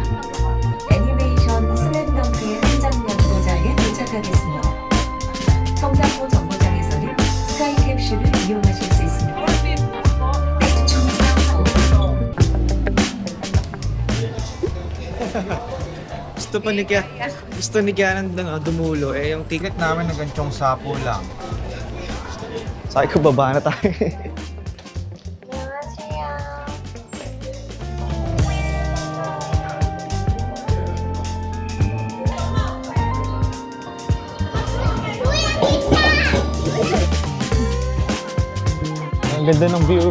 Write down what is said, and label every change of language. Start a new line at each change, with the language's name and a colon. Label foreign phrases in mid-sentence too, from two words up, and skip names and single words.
Korean: 애니메이션 슬램덩크의 한 장면 도장에 도착하겠으며 청사포 정거장에서는 스카이 캡슐을 이용하실 수 있습니다. 청사포
Filipino: Gusto ni Kianan dumulo. Yung ticket namin hanggang Cheongsapo lang. Sabi ko, baba na tayo. Ang ganda ng view.